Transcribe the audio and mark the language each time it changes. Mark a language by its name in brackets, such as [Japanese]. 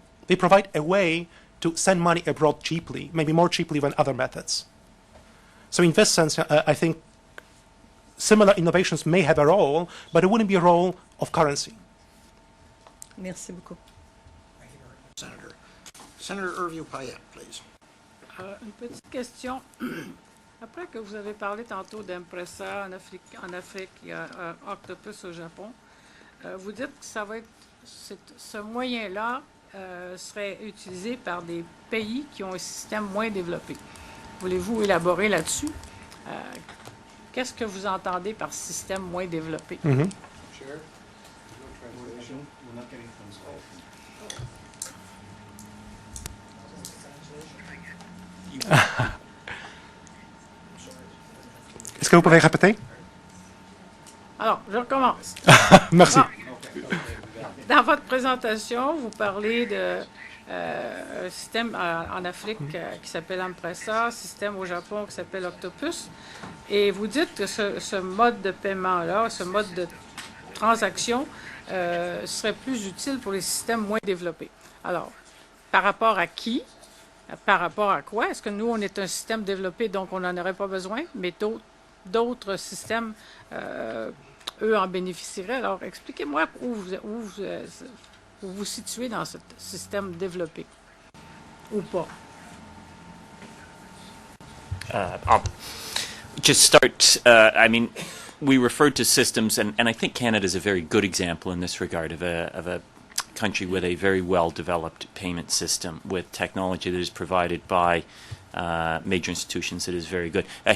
[English] They provide a way to send money abroad cheaply, maybe more cheaply than other methods. So in this sense, I think similar innovations may have a role, but it wouldn't be a role of currency. [French] Merci beaucoup. [English] Senator. Senator Hervieux-Payette, please. [French] Une petite question. Après que vous avez parlé tantôt d'M-Pesa en Afrique, il y a Octopus au Japon, vous dites que ça va être, ce moyen-là serait utilisé par des pays qui ont un système moins développé. Voulez-vous élaborer là-dessus? Qu'est-ce que vous entendez par système moins développé? Mm-hmm. [English] Chair, no translation. We're not getting translation. [French] Est-ce que vous pouvez répéter? Alors, je recommence. Merci. Dans votre présentation, vous parlez de un système en Afrique qui s'appelle M-Pesa, système au Japon qui s'appelle Octopus, et vous dites que ce mode de paiement-là, ce mode de transaction serait plus utile pour les systèmes moins développés. Alors, par rapport à qui? Par rapport à quoi? Est-ce que nous, on est un système développé, donc on n'en aurait pas besoin, mais d'autres systèmes, eux, en bénéficieraient? Alors, expliquez-moi où vous vous situez dans ce système développé, ou pas. [English] I'll just start, I mean, we referred to systems, and I think Canada is a very good example in this regard of a country with a very well-developed payment system with technology that is provided by major institutions that is very good.